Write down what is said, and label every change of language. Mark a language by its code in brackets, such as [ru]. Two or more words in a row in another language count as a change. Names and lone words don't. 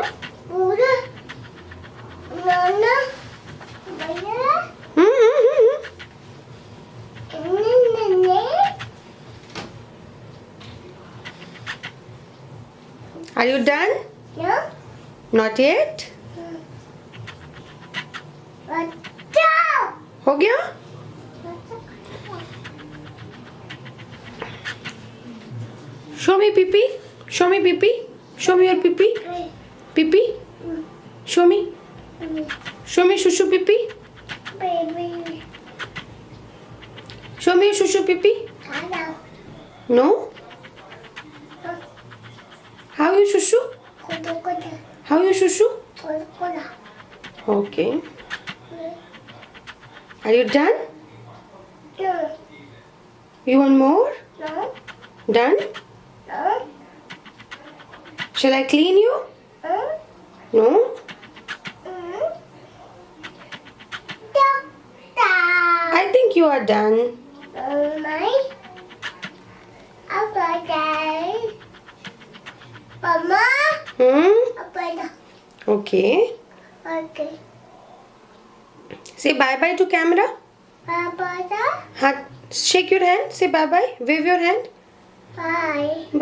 [en] Buddha. Nana. Baya. Hmm? Nene. Are you done? No. Not yet. Bata. [hi] हो गया? [en] Show me pee-pee. Show me pee-pee. Show me your pee-pee. Pee-pee. Show me. Show me shushu pee-pee. Baby. Show me your shushu pee-pee. Hello. No? How you shushu? Kuda kuda. How you shushu? Kuda kuda. Okay. Are you done? No. You want more? No. Done? No. Shall I clean you? No? Doctor. I think you are done. My. Apa Mama. Apa Okay. Okay. Say bye-bye to camera. Papa. Shake your hand. Say bye-bye. Wave your hand.